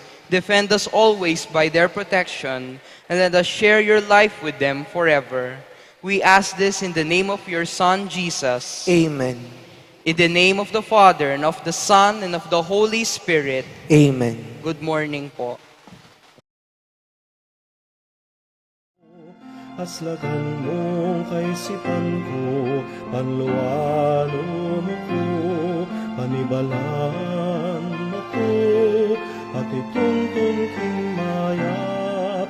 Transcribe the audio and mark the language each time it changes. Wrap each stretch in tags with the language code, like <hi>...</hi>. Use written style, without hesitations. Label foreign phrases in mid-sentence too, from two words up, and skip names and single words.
<en>Defend us always by their protection, and let us share your life with them forever. We ask this in the name of your Son, Jesus. Amen. In the name of the Father, and of the Son, and of the Holy Spirit. Amen. Good morning po.</en> <pam>Aslagan mong kaisipan ko, panluwalo mo ko, panibalaan mo ko, at ituntun king mayap.</pam>